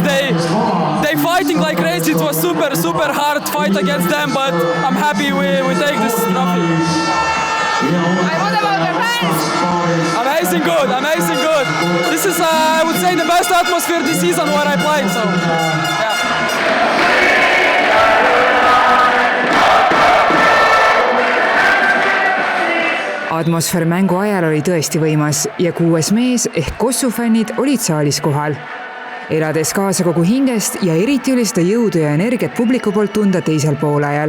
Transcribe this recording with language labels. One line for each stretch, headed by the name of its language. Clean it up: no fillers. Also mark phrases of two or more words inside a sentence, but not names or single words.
English: They fighting like crazy. It was super hard fight against them, but I'm happy we take this trophy. What about the fans? Amazing good. This is, I would say, the best atmosphere this season where I played. So, yeah.
Estonian: Atmosfäär mängu ajal oli tõesti võimas ja 6 mees ehk Kossu fännid olid saalis kohal. Elades kaasa kogu hingest ja eriti oli seda jõudu ja energiat publiku poolt tunda teisel poolajal.